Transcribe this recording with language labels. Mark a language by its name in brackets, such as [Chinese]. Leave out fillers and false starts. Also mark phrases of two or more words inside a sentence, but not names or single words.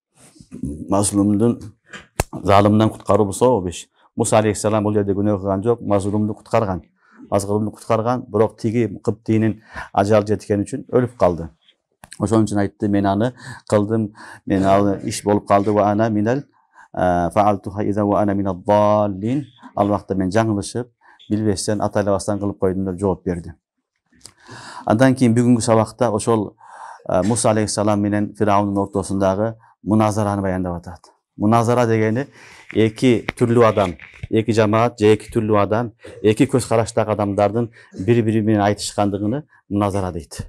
[Kyrgyz] Мазлумдун залымдан куткаруу бул сооп иш. Муса алейхисалам бул жерде күнөө кылган жок, мазлумду куткарган. Мазлумду куткарган, бирок тиги Кыптыйдын ажалы жеткен үчүн өлүп калды. Ошон үчүн айтты, мен аны кылдым, мен ал иш болуп калды, [Arabic] وأنا من الفعلتها إذا وأنا من الضالين. [Kyrgyz] Ал вакытта мен жаңылышып, билбестен, атайлабастан кылып койдум деп жооп берди. Андан кийин бүгүнкү сабакта ошол Муса алейхисалам менен Фираунун ортосундагы муназараны баяндап атат. Муназара дегени эки түрлүү адам, эки жамаат же эки түрлүү адам, эки көз караштагы адамдардын бири-бири менен айтышкандыгыны муназара дейт.